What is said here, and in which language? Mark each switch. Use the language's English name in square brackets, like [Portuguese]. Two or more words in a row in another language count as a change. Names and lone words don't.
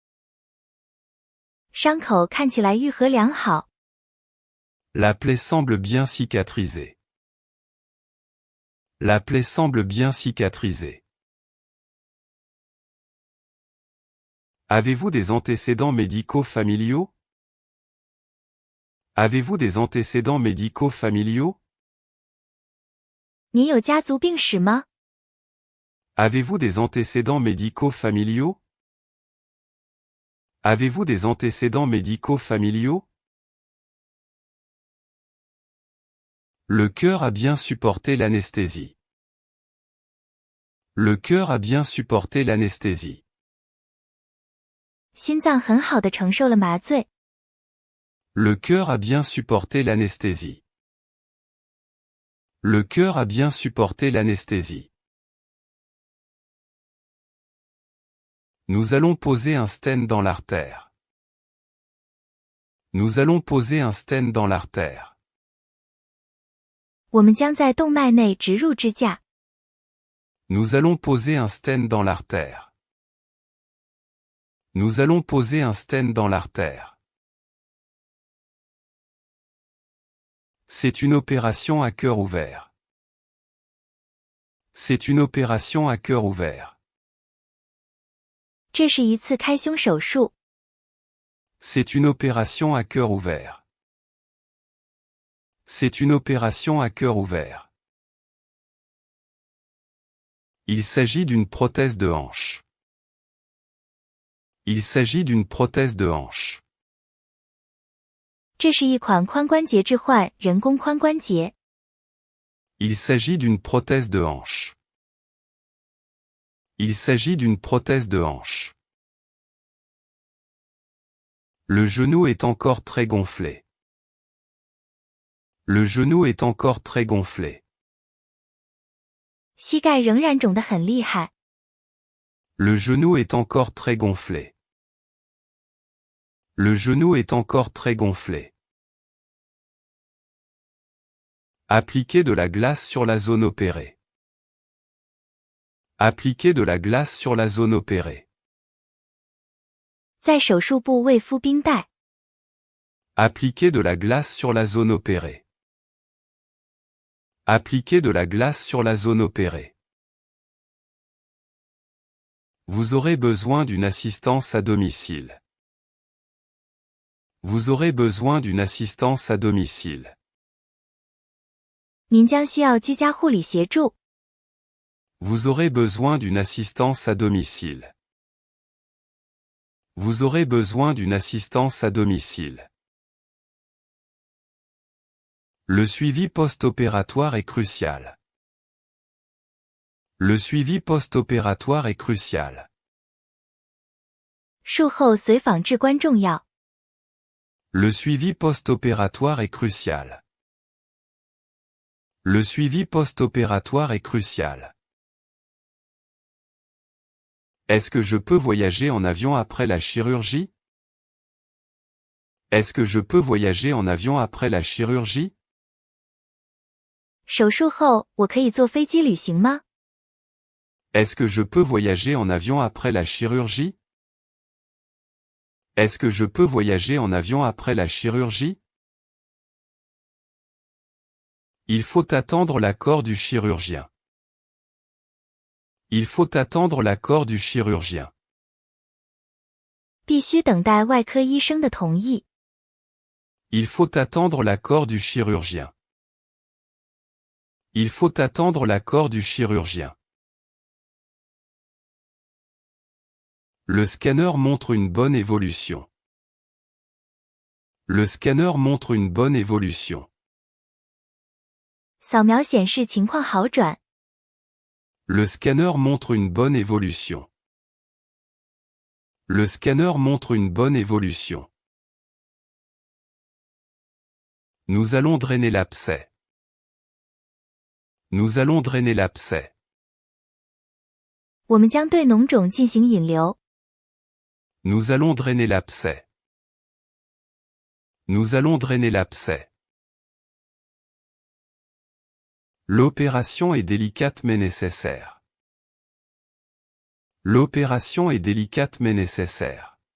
[Chinese] 伤口看起来愈合良好。 [French] La plaie semble bien cicatrisée. La plaie semble bien cicatrisée. Avez-vous des antécédents médicaux familiaux? Avez-vous des antécédents médicaux familiaux? [Chinese] 你有家族病史吗？ [French] Avez-vous des antécédents médicaux familiaux? Avez-vous des antécédents médicaux familiaux? Le cœur a bien supporté l'anesthésie. Le cœur a bien supporté l'anesthésie. [Chinese] 心脏很好的承受了麻醉。 [French] Le cœur a bien supporté l'anesthésie. Le cœur a bien supporté l'anesthésie. Nous allons poser un stent dans l'artère. Nous allons poser un stent dans l'artère. [Chinese] 我们将在动脉内植入支架。 [French] Nous allons poser un stent dans l'artère. Nous allons poser un stent dans l'artère. C'est une opération à cœur ouvert. C'est une opération à cœur ouvert. [Chinese] 这是一次开胸手术。 [French] C'est une opération à cœur ouvert. C'est une opération à cœur ouvert. Il s'agit d'une prothèse de hanche. Il s'agit d'une prothèse de hanche. [Chinese] 这是一款髋关节置换人工髋关节。 [French] Il s'agit d'une prothèse de hanche. Il s'agit d'une prothèse de hanche. Le genou est encore très gonflé. Le genou est encore très gonflé. [Chinese] 膝盖仍然肿得很厉害。 [French] Le genou est encore très gonflé. Le genou est encore très gonflé. Appliquez de la glace sur la zone opérée. Appliquez de la glace sur la zone opérée. [Chinese] 在手术部位敷冰袋。 [French] Appliquez de la glace sur la zone opérée. Appliquez de la glace sur la zone opérée. Vous aurez besoin d'une assistance à domicile. Vous aurez besoin d'une assistance à domicile. [Chinese] 您将需要居家护理协助。 [French] Vous aurez besoin d'une assistance à domicile. Vous aurez besoin d'une assistance à domicile. Le suivi post-opératoire est crucial. Le suivi post-opératoire est crucial. [Chinese] 术后随访至关重要。 [French] Le suivi post-opératoire est crucial. Le suivi post-opératoire est crucial. Est-ce que je peux voyager en avion après la chirurgie? Est-ce que je peux voyager en avion après la chirurgie? [Chinese] 手术后，我可以坐飞机旅行吗？ [French] Est-ce que je peux voyager en avion après la chirurgie? Est-ce que je peux voyager en avion après la chirurgie? Il faut attendre l'accord du chirurgien. Il faut attendre l'accord du chirurgien. [Chinese] 必须等待外科医生的同意。 [French] Il faut attendre l'accord du chirurgien. Il faut attendre l'accord du chirurgien. Le scanner montre une bonne évolution. Le scanner montre une bonne évolution. [Chinese] 扫描显示情况好转。 [French] Le scanner montre une bonne évolution. Le scanner montre une bonne évolution. Nous allons drainer l'abcès. Nous allons drainer l'abcès. [Chinese] 我们将对脓肿进行引流。 [French] Nous allons drainer l'abcès. Nous allons drainer l'abcès. L'opération est délicate mais nécessaire. L'opération est délicate mais nécessaire.